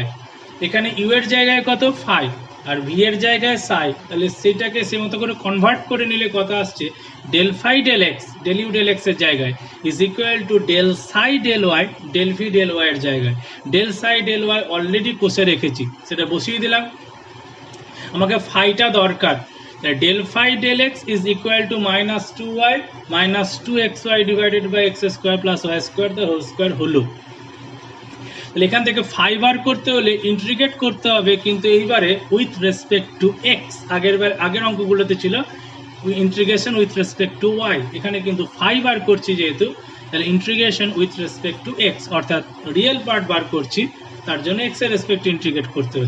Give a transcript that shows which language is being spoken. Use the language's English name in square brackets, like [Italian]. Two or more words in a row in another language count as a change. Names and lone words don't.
[Bangla] এখানে ইউ এর জায়গায় কত 5 আর ভি এর জায়গায় সাই, তাহলে সেটাকে সে মতো করে কনভার্ট করে নিলে কত আসছে, [English] del phi del x, del u del x [Bangla] এর জায়গায় [English] is equal to del psi del y, del v del y [Bangla] এর জায়গায় [English] del psi del y already [Bangla] কষে রেখেছি, সেটা বসিয়ে দিলাম। আমাকে ফাইটা দরকার, [English] del phi del x is equal to minus 2y minus 2xy divided by x square plus y square the whole square হলো। [Bangla] তাহলে এখান থেকে phi বার করতে হলে ইন্টিগ্রেট করতে হবে, কিন্তু এইবারে [English] with respect to x. [Bangla] আগের অঙ্কগুলোতে ছিল [English] integration with respect to y, [Bangla] এখানে কিন্তু phi বার করছি যেহেতু, তাহলে [English] integration with respect to x, [Bangla] অর্থাৎ [English] real part [Bangla] বার করছি, তার জন্য এক্স এর রেসপেক্টে ইন্টিগ্রেট করতে হচ্ছে।